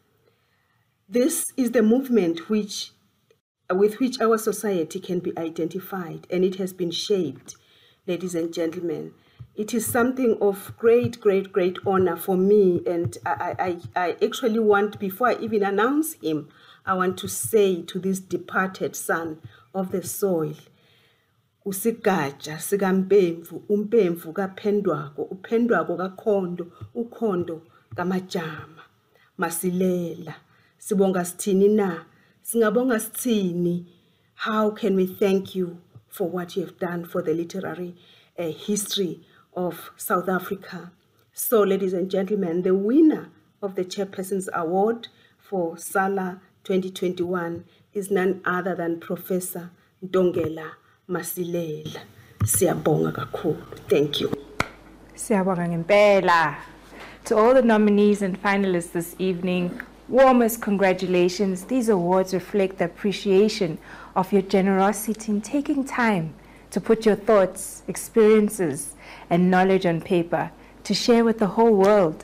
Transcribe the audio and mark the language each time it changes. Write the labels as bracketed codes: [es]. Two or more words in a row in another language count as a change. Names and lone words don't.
[en] This is the movement with which our society can be identified, and it has been shaped, ladies and gentlemen. It is something of great, great, great honor for me, and I actually want, before I even announce him, I want to say to this departed son of the soil, [zu] usigaja sikampemvu, umpemvu kaphendwako, uphendwako kakhondo, ukhondo kamajama, masilela, sibonga sithini na, singabonga sithini. [en] How can we thank you for what you have done for the literary history of South Africa? So, ladies and gentlemen, the winner of the Chairperson's Award for SALA 2021 is none other than Professor Ndongela Masilela. [zu] Siyabonga kakhulu. [en] Thank you. [zu] Siyabonga ngempela. [en] To all the nominees and finalists this evening, warmest congratulations. These awards reflect the appreciation of your generosity in taking time to put your thoughts, experiences, and knowledge on paper to share with the whole world.